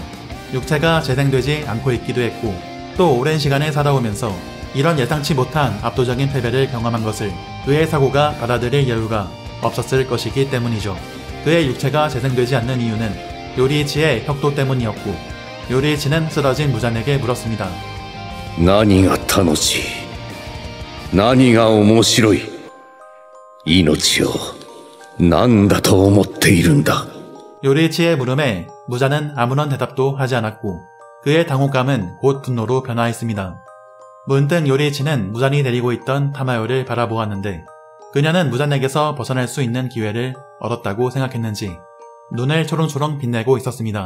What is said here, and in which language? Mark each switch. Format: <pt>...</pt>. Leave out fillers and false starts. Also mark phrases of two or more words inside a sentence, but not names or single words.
<ko>육체가 재생되지 않고 있기도 했고 또 오랜 시간을 살아오면서 이런 예상치 못한 압도적인 패배를 경험한 것을 그의 사고가 받아들일 여유가 없었을 것이기 때문이죠. 그의 육체가 재생되지 않는 이유는 요리이치의 혁도 때문이었고 요리이치는 쓰러진 무잔에게 물었습니다.</ko> <ja>何が楽しい? 何が面白い? 命を何だと思っているんだ.</ja> <ko>요리이치의 물음에 무잔은 아무런 대답도 하지 않았고 그의 당혹감은 곧 분노로 변화했습니다. 문득 요리이치는 무잔이 데리고 있던 타마요를 바라보았는데 그녀는 무잔에게서 벗어날 수 있는 기회를 얻었다고 생각했는지 눈을 초롱초롱 빛내고 있었습니다.</ko>